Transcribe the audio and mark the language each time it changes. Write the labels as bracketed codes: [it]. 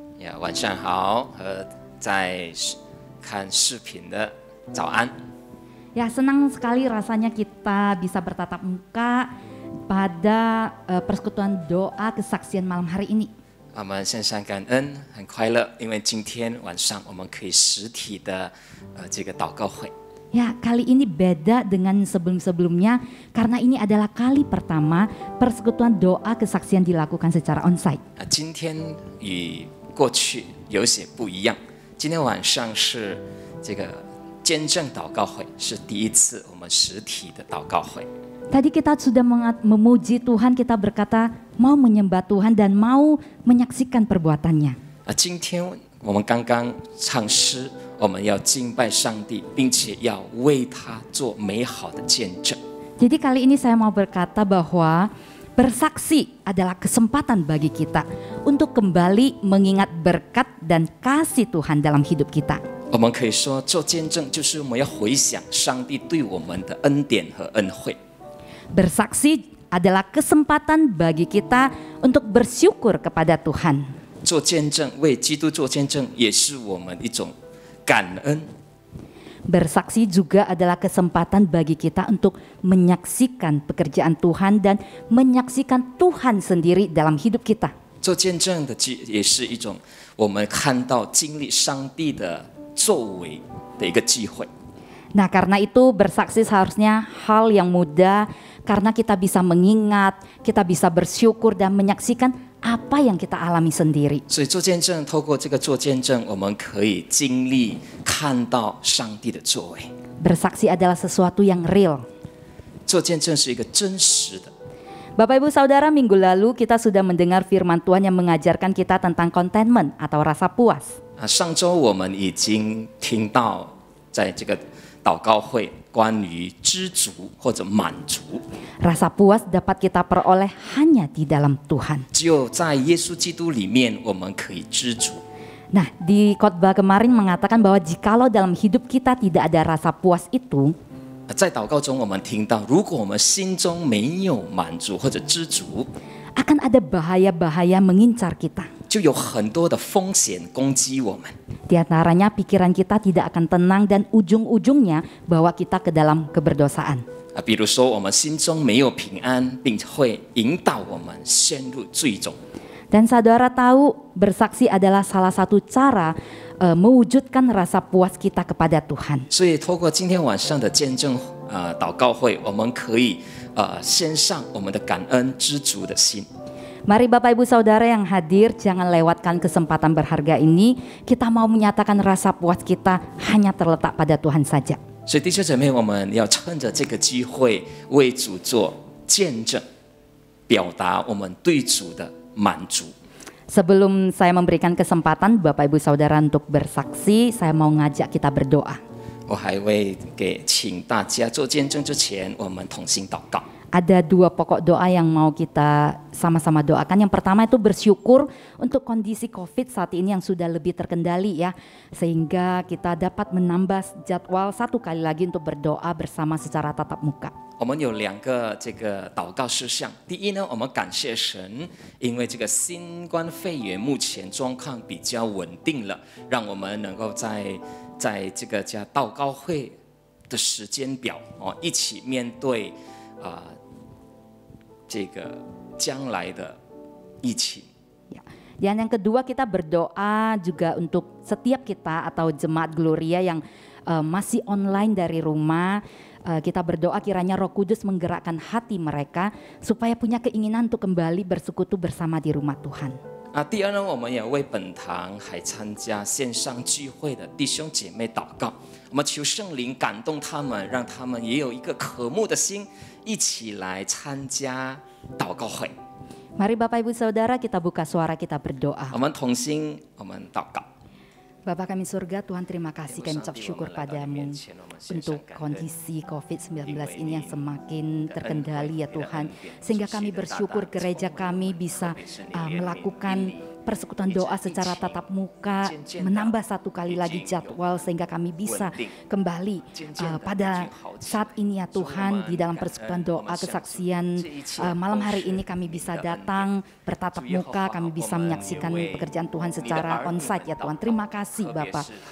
[zh] 呀，晚上好，和在看视频的早安。 [id] Ya, senang sekali rasanya kita bisa bertatap muka pada persekutuan doa kesaksian malam hari ini. [zh] 我们献上感恩，很快乐，因为今天晚上我们可以实体的这个祷告会。 [id] Ya, kali ini beda dengan sebelum-sebelumnya karena ini adalah kali pertama persekutuan doa kesaksian dilakukan secara onsite. [zh] 今天与过去有些不一样，今天晚上是这个见证祷告会，是第一次我们实体的祷告会。 [id] Tadi kita sudah memuji Tuhan, kita berkata mau menyembah Tuhan dan mau menyaksikan perbuatannya. [zh] 今天我们刚刚唱诗，我们要敬拜上帝，并且要为他做美好的见证。 [id] Jadi kali ini saya mau berkata bahwa bersaksi adalah kesempatan bagi kita untuk kembali mengingat berkat dan kasih Tuhan dalam hidup kita. [zh] 我们可以说，做见证就是我们要回想上帝对我们的恩典和恩惠。 [id] Bersaksi adalah kesempatan bagi kita untuk bersyukur kepada Tuhan. [zh] 做见证，为基督做见证，也是我们一种感恩。 [id] Bersaksi juga adalah kesempatan bagi kita untuk menyaksikan pekerjaan Tuhan dan menyaksikan Tuhan sendiri dalam hidup kita. [zh] 做见证的也是一种我们看到经历上帝的作为的一个机会。 [id] Nah, karena itu bersaksi seharusnya hal yang mudah karena kita bisa mengingat, kita bisa bersyukur dan menyaksikan apa yang kita alami sendiri. [zh] 所以做见证，透过这个做见证，我们可以经历看到上帝的作为。 [id] Bersaksi adalah sesuatu yang real. [zh] 做见证是一个真实的。 [id] Bapak Ibu Saudara, minggu lalu kita sudah mendengar firman Tuhan yang mengajarkan kita tentang contentment atau rasa puas. [zh] 上周我们已经听到，在这个祷告会关于知足或者满足， [id] Rasa puas dapat kita peroleh hanya di dalam Tuhan. [zh] 只有在耶稣基督里面，我们可以知足。 [id] Nah, di khotbah kemarin mengatakan bahwa jikalau dalam hidup kita tidak ada rasa puas itu, [zh] 在祷告中，我们听到，如果我们心中没有满足或者知足， [id] akan ada bahaya-bahaya mengincar kita. [zh] 就有很多的风险攻击我们。 [id] Di antaranya pikiran kita tidak akan tenang dan ujung-ujungnya bawa kita ke dalam keberdosaan. [zh] 比如说，我们心中没有平安，并会引导我们陷入罪中。 [id] Dan saudara tahu bersaksi adalah salah satu cara mewujudkan rasa puas kita kepada Tuhan. [zh] 所以，透过今天晚上的见证祷告会，我们可以献上我们的感恩知足的心。 [id] Mari Bapak Ibu Saudara yang hadir, jangan lewatkan kesempatan berharga ini. Kita mau menyatakan rasa puas kita hanya terletak pada Tuhan saja. [zh] 所以，弟兄姐妹，我们要趁着这个机会为主做见证，表达我们对主的满足。 [id] Sebelum saya memberikan kesempatan Bapak Ibu Saudara untuk bersaksi, saya mau ngajak kita berdoa. [zh] 我还为请大家做见证之前，我们同心祷告。 [id] ada 2 pokok doa yang mau kita sama-sama doakan. Yang pertama itu bersyukur untuk kondisi COVID saat ini yang sudah lebih terkendali ya. Sehingga kita dapat menambah jadwal 1 kali lagi untuk berdoa bersama secara tatap muka. [zh] 我们有2个这个祷告事项。第一呢，我们感谢神，因为这个新冠肺炎目前状况比较稳定了，让我们能够在这个叫祷告会的时间表一起面对这个将来的疫情。 [id] Dan yang kedua kita berdoa juga untuk setiap kita atau jemaat Gloria yang masih online dari rumah. Kita berdoa kiranya Roh Kudus menggerakkan hati mereka supaya punya keinginan untuk kembali bersekutu bersama di rumah Tuhan. [zh] 第二呢，我们也为本堂还参加线上聚会的弟兄姐妹祷告，我们求圣灵感动他们，让他们也有一个渴慕的心，一起来参加祷告会。 [id] Mari Bapak Ibu Saudara kita buka suara kita berdoa. [zh] 我们同心，我们祷告。 [id] Bapak kami surga, Tuhan terima kasih kami ucap syukur padamu untuk kondisi COVID-19 ini yang semakin terkendali ya Tuhan. Sehingga kami bersyukur gereja kami bisa melakukan persekutuan doa secara tatap muka, menambah 1 kali lagi jadwal sehingga kami bisa kembali pada saat ini ya Tuhan di dalam persekutuan doa kesaksian malam hari ini kami bisa datang bertatap muka, kami bisa menyaksikan pekerjaan Tuhan secara onsite ya Tuhan. Terima kasih Bapak.